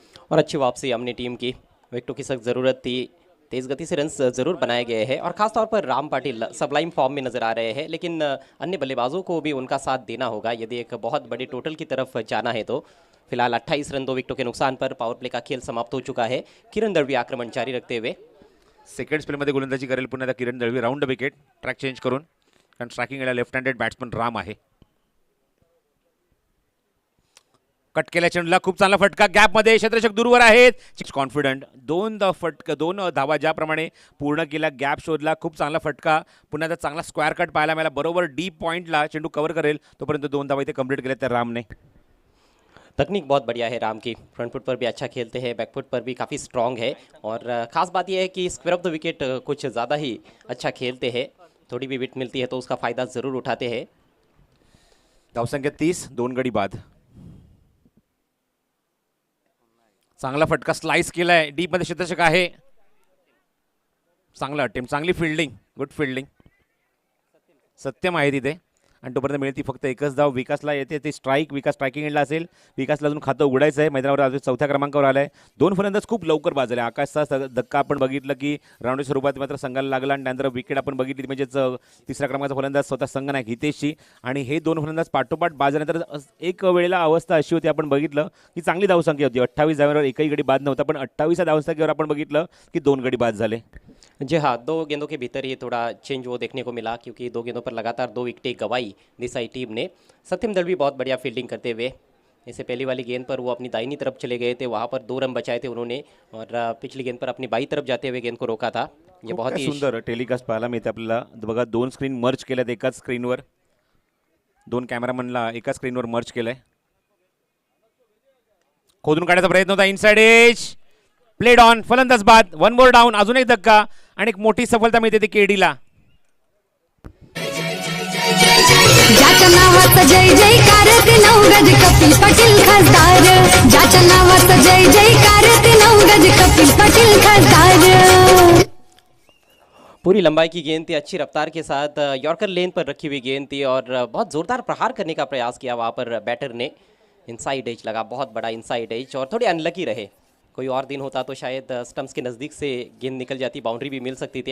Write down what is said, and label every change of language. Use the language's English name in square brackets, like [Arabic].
[Hindi] और अच्छी वापसी हमने टीम की. विकेटों की सख्त ज़रूरत थी. तेज़ गति से रन्स जरूर बनाए गए हैं और ख़ासतौर पर राम पाटिल सबलाइम फॉर्म में नज़र आ रहे हैं, लेकिन अन्य बल्लेबाजों को भी उनका साथ देना होगा यदि एक बहुत बड़ी टोटल की तरफ जाना है. तो फिलहाल 28 रन 2 विकेटों के नुकसान पर पावर प्ले का खेल समाप्त हो चुका है. किरण दळवी आक्रमण जारी रखते हुए [Marathi] सेकंड स्पेलमध्ये गोलंदाजी करेल पुन्हा एकदा किरण Dalvi. Round the wicket. Track change करून, कारण स्ट्रायकिंगला लेफ्ट हँडेड बॅट्समन राम आहे. कट केल्या चेंडूला खूप चांगला फटका. गॅपमध्ये क्षेत्ररक्षक दूरवर आहेत. कॉन्फिडंट. 2 धावा ज्याप्रमाणे पूर्ण केला. गॅप शोधला. खूप चांगला फटका. पुन्हा एकदा चांगला स्क्वेअर कट पाहायला मिळाला. बरोबर डीप पॉईंटला चेंडू कव्हर करेल तोपर्यंत 2 धावा इथे कंप्लीट केल्या त्या रामने. [Hindi] तकनीक बहुत बढ़िया है राम की. फ्रंट फुट पर भी अच्छा खेलते हैं, बैक फुट पर भी काफ़ी स्ट्रॉन्ग है और ख़ास बात यह है कि स्क्वेयर ऑफ द विकेट कुछ ज़्यादा ही अच्छा खेलते हैं. थोड़ी भी विकेट मिलती है तो उसका फ़ायदा ज़रूर उठाते हैं. [Marathi] धावसंख्या 30, 2 गडी बाद. चांगला फटका. स्लाइस केलाय. डीप मध्ये क्षेत्ररक्षक आहे. चांगला अटेम्प्ट, चांगली फिल्डिंग, [English] Good fielding. [Marathi] सत्यम आहे तिथे आणि तोपर्यंत मिळते फक्त एकच धाव. विकासला येते ते स्ट्राईक. विकास स्ट्रायकिंग एंडला असेल. विकासला अजून खातं उघडायचं आहे. मैदानावर अजून 4थ्या क्रमांकावर आलाय. 2 फलंदाज खूप लवकर बाद झाले. आकाशचा धक्का आपण बघितलं की राऊंडच्या स्वरूपात मात्र संघाला लागला आणि त्यानंतर विकेट आपण बघितली म्हणजेच 3रा क्रमांकाचा फलंदाज स्वतः संघनायक हितेशची आणि हे 2 फलंदाज पाठोपाठ बाद झाल्यानंतर एक वेळेला अवस्था अशी होती, आपण बघितलं की चांगली धावसंख्या होती. 28 धावांवर एकही गडी बाद नव्हता, पण 28व्या धावसंख्येवर आपण बघितलं की 2 गडी बाद झाले. [Hindi] जी हाँ, 2 गेंदों के भीतर ये थोड़ा चेंज वो देखने को मिला क्योंकि 2 गेंदों पर लगातार 2 विकेटें गंवाई देसाई टीम ने. सत्यम दळवी बहुत बढ़िया फील्डिंग करते हुए. इससे पहली वाली गेंद पर वो अपनी दाहिनी तरफ चले गए थे, वहाँ पर 2 रन बचाए थे उन्होंने और पिछली गेंद पर अपनी बाई तरफ जाते हुए गेंद को रोका था. ये बहुत ही [Marathi] सुंदर टेलिकास्ट पाहायला मिळते आपल्याला. बघा 2 स्क्रीन मर्ज केल्यात एकाच स्क्रीनवर. 2 कॅमेरामनला एकाच स्क्रीनवर मर्ज केलंय. खोदून काढायचा प्रयत्न होता. [English] Inside edge. Played on. [Marathi] फलंदाज बाद. [English] 1 more down. [Marathi] अजून एक धक्का आणि एक मोठी सफलता मिळते ती केडीला. ज्याच्या नावाचा जय जयकार ते नवगज कपिल पाटील खासदार. ज्याच्या नावाचा जय जयकार ते नवगज कपिल पाटील खासदार. [Hindi] पूरी लंबाई की गेंद थी, अच्छी रफ्तार के साथ यॉर्कर लेन पर रखी हुई गेंद थी और बहुत ज़ोरदार प्रहार करने का प्रयास किया वहाँ पर बैटर ने. इनसाइड एज लगा, बहुत बड़ा इनसाइड एज, और थोड़े अनलकी रहे. कोई और दिन होता तो शायद स्टंप्स के नज़दीक से गेंद निकल जाती, बाउंड्री भी मिल सकती थी.